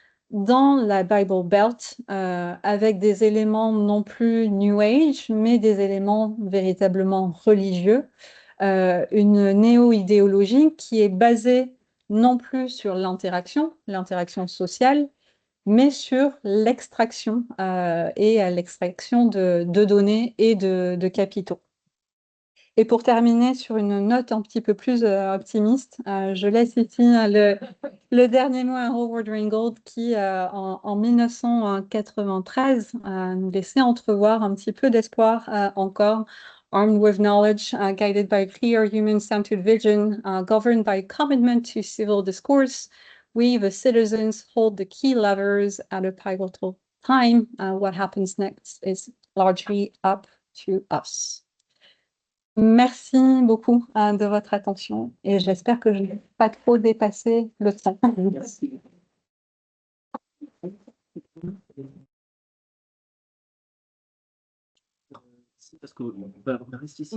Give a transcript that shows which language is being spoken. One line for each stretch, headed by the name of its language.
French: dans la Bible Belt, avec des éléments non plus New Age, mais des éléments véritablement religieux, une néo-idéologie qui est basée non plus sur l'interaction sociale, mais sur l'extraction et l'extraction de données et de capitaux. Et pour terminer sur une note un petit peu plus optimiste, je laisse ici le dernier mot à Howard Ringgold qui, en 1993, nous laissait entrevoir un petit peu d'espoir encore.
English: Armed with knowledge, guided by clear human-centered vision, governed by commitment to civil discourse, we, the citizens, hold the key levers at a pivotal time. What happens next is largely up to us.
French: Merci beaucoup de votre attention et j'espère que je n'ai pas trop dépassé le temps. Merci. Parce qu'on va rester ici.